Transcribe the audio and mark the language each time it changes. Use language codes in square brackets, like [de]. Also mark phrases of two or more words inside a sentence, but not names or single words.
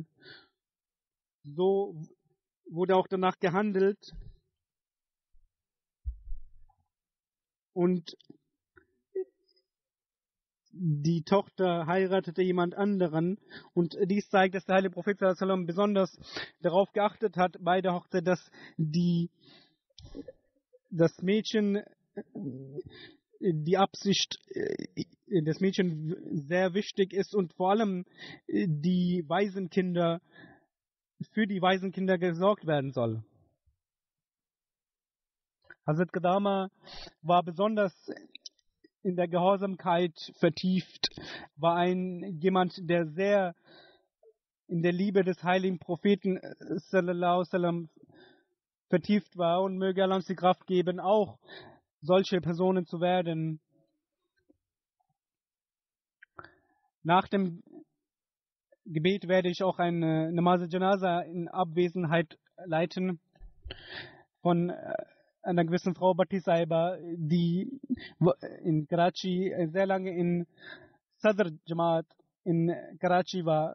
[de] So wurde auch danach gehandelt, und die Tochter heiratete jemand anderen, und dies zeigt, dass der heilige Prophet [ar] صلى الله عليه وسلم [de] besonders darauf geachtet hat bei der Hochzeit, dass das Mädchen die Absicht des Mädchen sehr wichtig ist, und vor allem die Waisenkinder, für die Waisenkinder gesorgt werden soll. Hazrat Qadama war besonders in der Gehorsamkeit vertieft, war jemand, der sehr in der Liebe des heiligen Propheten [ar] صلى الله عليه وسلم [de] vertieft war, und möge Allah uns die Kraft geben, auch solche Personen zu werden. Nach dem Gebet werde ich auch eine [ur] نماز جنازہ [de] in Abwesenheit leiten von einer gewissen Frau Bhatti Saiba, die in Karachi sehr lange in Sadr Jamaat in Karachi war.